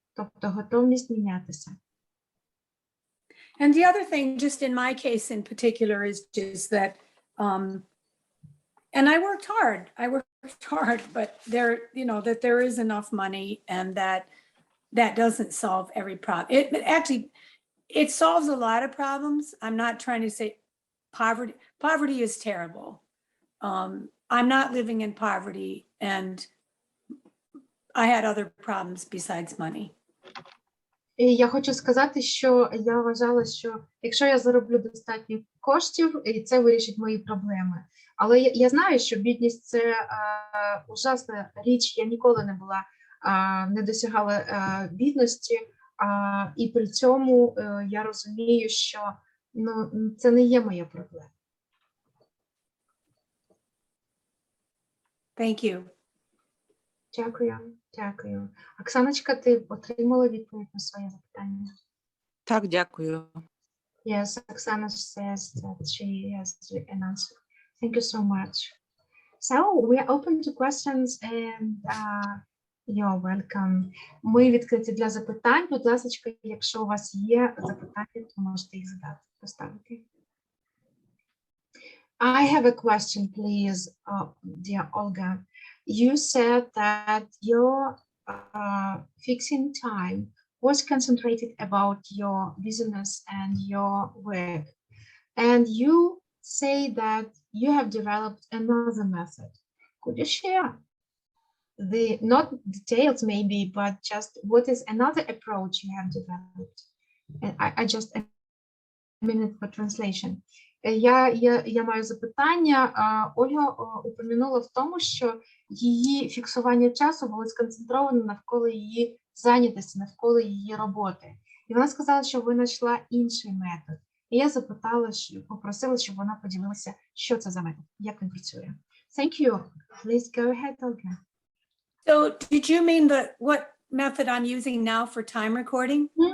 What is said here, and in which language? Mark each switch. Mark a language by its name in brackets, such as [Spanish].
[Ukrainian] Тобто готовність мінятися. [English] And the other thing, just in my case in particular, is just that, and I worked hard, but there, you know, that there is enough money and that doesn't solve every problem. It solves a lot of problems. I'm not trying to say poverty is terrible. I'm not living in poverty and I had other problems besides money. [Ukrainian] І я хочу сказати, що я вважала, що якщо я зароблю достатньо коштів, і це вирішить мої проблеми. Але я знаю, що бідність – це ужасна річ. Я ніколи не досягала бідності, і при цьому я розумію, що це не є моя проблема. [English] Thank you. [Ukrainian] Дякую. Оксаночка, ти отримала відповідь на своє запитання? Так, дякую. [English] Yes, Oksana says that she has an answer. Thank you so much. So we are open to questions and you're welcome. [Ukrainian] Ми відкриті для запитань. Будь ласка, якщо у вас є запитання, то можете їх поставити. [English] I have a question, please, dear Olga. You said that your fixing time was concentrated about your business and your work. And you say that you have developed another method. Could you share not details maybe, but just what is another approach you have developed? And I just a minute for translation. [Ukrainian] Я маю запитання. Ольга упомянула в тому, що її фіксування часу було сконцентровано навколо її зайнятості, навколо її роботи. І вона сказала, що ви знайшла інший метод. І я попросила, щоб вона поділилася, що це за метод, як він працює. [English] Thank you. Please go ahead, Olga. So did you mean what method I'm using now for time recording?